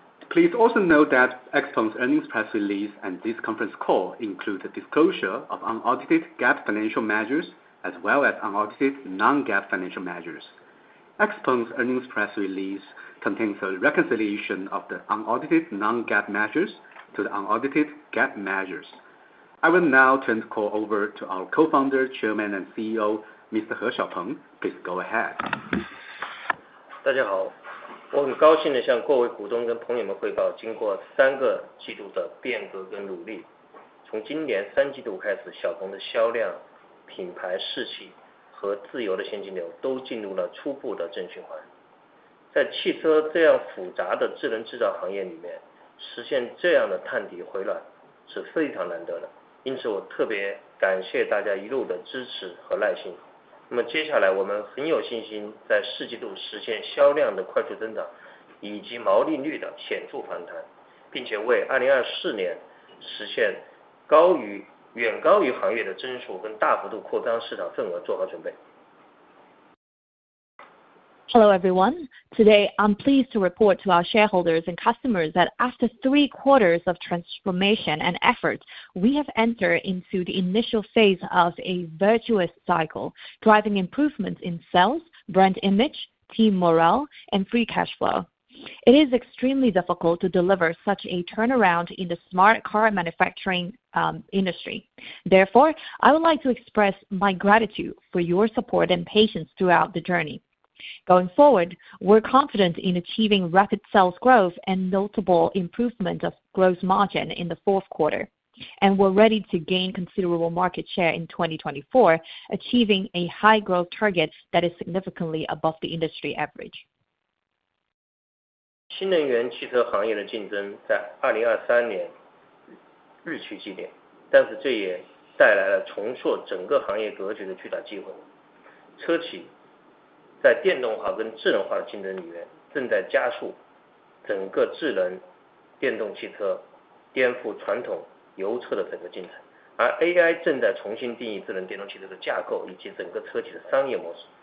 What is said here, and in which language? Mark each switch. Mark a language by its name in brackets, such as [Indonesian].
[English] Please also note that Xpeng's earnings press release and this conference call include the disclosure of unaudited GAAP financial measures as well as unaudited non-GAAP financial measures. Xpeng's earnings press release contains a reconciliation of the unaudited non-GAAP measures to the unaudited GAAP measures. I will now turn the call over to our co-founder, chairman, and CEO, Mr. He Xiaopeng. Please go ahead. [Chinese] 大家好，我很高兴地向各位股东跟朋友们汇报，经过3个季度的变革跟努力，从今年3季度开始，小鹏的销量、品牌士气和自由的现金流都进入了初步的正循环。在汽车这样复杂的智能制造行业里面，实现这样的探底回暖是非常难得的，因此我特别感谢大家一路的支持和耐心。那么接下来我们很有信心在4季度实现销量的快速增长以及毛利率的显著反弹，并且为2024年实现远高于行业的增速跟大幅度扩张市场份额做好准备。 [English] Hello, everyone. Today, I'm pleased to report to our shareholders and customers that after 3 quarters of transformation and effort, we have entered into the initial phase of a virtuous cycle, driving improvements in sales, brand image, team morale, and free cash flow. It is extremely difficult to deliver such a turnaround in the smart car manufacturing industry. Therefore, I would like to express my gratitude for your support and patience throughout the journey. Going forward, we're confident in achieving rapid sales growth and notable improvement of gross margin in the fourth quarter, and we're ready to gain considerable market share in 2024, achieving a high growth target that is significantly above the industry average. [Chinese] 新能源汽车行业的竞争在2023年日趋激烈，但是这也带来了重塑整个行业格局的巨大机会。车企在电动化跟智能化的竞争里面，正在加速整个智能电动汽车颠覆传统油车的整个进程，而 AI 正在重新定义智能电动汽车的架构以及整个车企的商业模式。